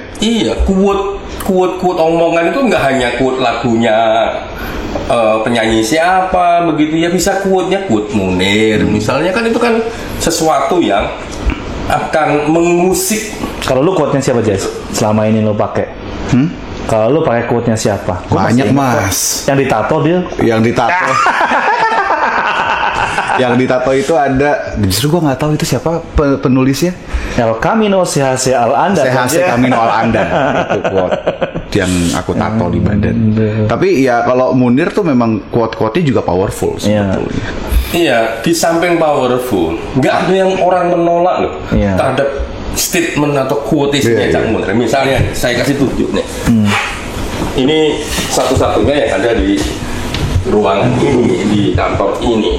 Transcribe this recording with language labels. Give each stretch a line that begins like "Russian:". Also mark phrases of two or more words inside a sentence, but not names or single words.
Indonesian: Iya, quote omongan itu nggak hanya quote lagunya penyanyi siapa begitu ya, bisa quote-nya quote Munir misalnya, kan itu kan sesuatu yang akan mengusik. Kalau lu quote-nya siapa, Jess? Selama ini lu pakai? Kalau lu pakai quote-nya siapa? Banyak, Mas. Yang ditato dia? Yang ditato. Yang ditato itu ada, justru gue nggak tahu itu siapa penulisnya.
Spanish: El Camino se hace al andar. Se hace camino al andar.
Indonesian: Itu quote yang aku tato di badan. Tapi ya kalau Munir tuh memang quote-quote-nya juga powerful sebetulnya. Iya, di samping powerful, nggak ada yang orang menolak loh terhadap statement atau quotation-nya Cak Munir. Misalnya, saya kasih tunjuk nih. Ini satu-satunya yang ada di ruangan ini, di kantor ini.